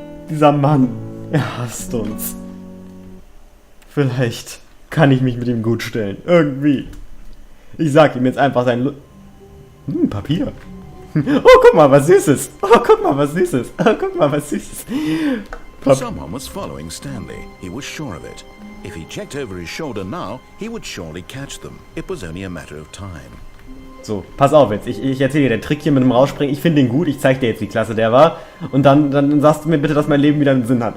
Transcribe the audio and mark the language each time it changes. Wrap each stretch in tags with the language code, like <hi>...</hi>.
<de>Dieser Mann, er hasst uns. Vielleicht kann ich mich mit ihm gut stellen. Irgendwie. Ich sag ihm jetzt einfach sein Papier. Oh, guck mal, was Süßes. Oh, guck mal, was Süßes. Oh, guck mal, was Süßes.</de> <en>Someone was following Stanley. He was sure of it. If he checked over his shoulder now, he would surely catch them. It was only a matter of time.</en> <de>So, pass auf jetzt. Ich erzähle dir den Trick hier mit dem Rausspringen. Ich finde den gut. Ich zeig dir jetzt, wie klasse der war. Und dann sagst du mir bitte, dass mein Leben wieder einen Sinn hat.</de>